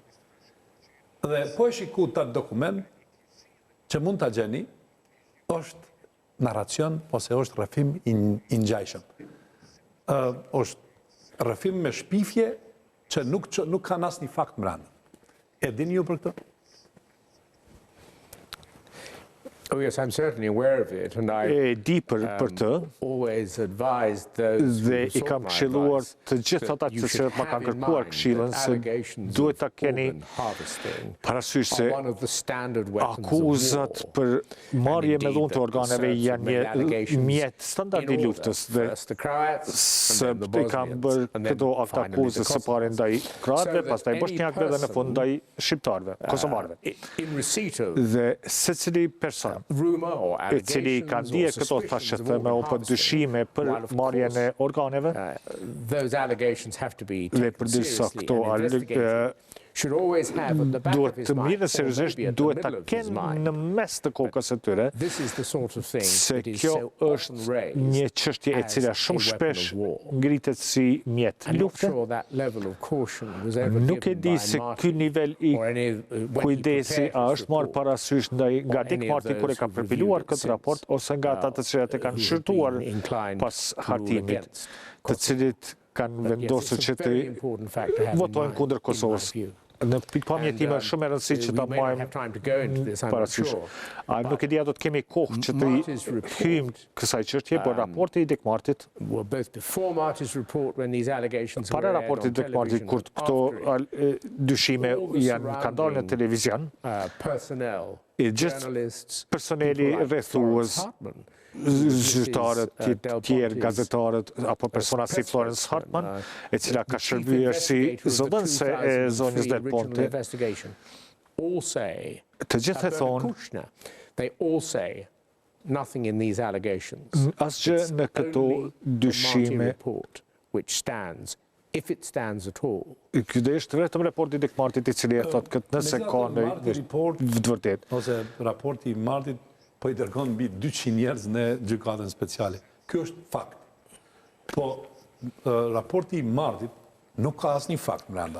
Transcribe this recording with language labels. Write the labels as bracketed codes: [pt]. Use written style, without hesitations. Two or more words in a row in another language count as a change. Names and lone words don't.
[sq] Dhe po e shiku të atë dokument që mund të gjeni, është narracion, ose është rrëfim i ngjajshëm. Është rrëfim me shpifje që nuk ka asnjë fakt brenda. E dini ju për këtë? [en] Oh yes, I'm certainly aware of it, and I [sq] E di për të [en] always advised those [sq] dhe [en] who [sq] i kam [en] sought my [sq] këshilluar [en] advice [sq] të gjithë [en] that [sq] ata [en] you [sq] që [en] should [sq] ma kanë [en] have in [sq] kërkuar [en] mind [sq] këshillën [en] that [sq] se [en] allegations [sq] duhet ta [en] of [sq] keni [en] organ harvesting [sq] parasysh se [en] are one of the standard weapons of [sq] akuzat [en] war. [sq] për marrje me [en] indeed [sq] dhunë të [en] that [sq] organeve [en] the Serbs [sq] janë [en] have made [sq] një [en] allegations [sq] mjet standard i [en] in order. [sq] luftës dhe [en] First the Croats, and then the [sq] sërbët i kanë [en] Bosnians, [sq] bërë [en] and then [sq] këto akte [en] finally the [sq] akuzë së pari [en] Kosovars. [sq] ndaj kroatëve, [en] So that [sq] pastaj [en] any [sq] bosnjakëve dhe në fund [en] person, [sq] ndaj shqiptarëve, kosovarëve. [en] in receipt of [sq] Dhe secili person Kosovë, [en] rumor or [sq] i cili ka [en] allegations [sq] ndje [en] or [sq] këto [en] suspicions of [sq] thashëtheme [en] organ [sq] apo dyshime [en] harvesting, [sq] për [en] while of [sq] marrjen e [en] course, [sq] organeve, [en] those allegations have to be [sq] dhe [en] taken [sq] përderisa [en] seriously [sq] këto [en] and investigated, should always have at the back of [sq] duhet [en] his [sq] të [en] mind, [sq] mirë [en] or [sq] seriozisht, [en] maybe at the [sq] duhet ta [en] middle of his [sq] kenë [en] mind, [sq] në mes të kokës së tyre [en] this is the sort of thing [sq] se [en] that is [sq] kjo [en] so often [sq] është [en] raised [sq] një çështje e [en] as [sq] cila [en] a [sq] shumë [en] weapon [sq] shpesh [en] of war. [sq] ngritet si mjet [en] I'm not [sq] lufte. [en] sure that level of caution was ever [sq] Nuk e [en] given [sq] di [en] by [sq] se ky [en] Martin [sq] nivel i [en] or any when he [sq] kujdesi [en] prepared [sq] a [en] his [sq] është marrë [en] report, [sq] parasysh nga [en] or [sq] Dick [en] any of [sq] Marty kur e [en] those [sq] ka [en] who've [sq] përpiluar [en] reviewed it [sq] këtë [en] since, [sq] raport ose nga ata të cilat e kanë [en] who have [sq] shërtuar [en] been inclined [sq] pas [en] to rule [sq] hartimit, [en] against [sq] të [en] Kosovo. [sq] cilit kanë [en] But yes, [sq] vendosur [en] it's [sq] që [en] a [sq] të [en] very important fact to have in [sq] votojnë [en] mind, [sq] kundër [en] in my [sq] Kosovës. [en] view. [sq] Në pikpamje [en] And, [sq] time është shumë e rëndësishme që ta [en] we may not have time to go into [sq] bëjmë [en] this, I'm not [sq] parasysh. [en] sure. [sq] A nuk e di a do të kemi kohë që [en] Marty's [sq] të [en] report, [sq] hyjmë kësaj çështje, por raporti i Dick Martit, [en] Well, both before Marty's report, when these allegations [sq] para [en] were aired [sq] raportit [en] on [sq] Dick Martit, [en] television, [sq] kur [en] and [sq] këto [en] after it, [sq] dyshime [en] all the [sq] janë ka dalë në [en] surrounding, [sq] televizion, [en] personnel, [sq] i gjithë [en] journalists, [sq] personeli [en] people like [sq] rrethues, [en] Florence Hartman, [sq] zyrtarët, [en] Del [sq] tjerë [en] Ponte's [sq] gazetarët, apo persona si [en] press [sq] Florence [en] spokesman, [sq] Hartman, e cila ka [en] the chief [sq] shërbyer si [en] investigator of the [sq] zëdhënëse e zonjës [en] 2003 [sq] Del [en] original [sq] Ponte, [en] investigation, all say, [sq] të gjithë e [en] Alberta [sq] thonë, [en] Kushner, [sq] they all say nothing in these allegations. [en] asgjë në këto [sq] Only the Marty [en] dyshime. [sq] report, which stands, if it stands at all. [en] Ky dhe është vetëm raporti Dick Martit i cili e thot këtë nëse ka [sq] Marti report [en] në vërtet. [sq] ose raporti i Martit po i dërgon mbi 200 njerëz në gjykatën speciale. Ky është fakt. Po raporti i Martit nuk ka asnjë fakt brenda.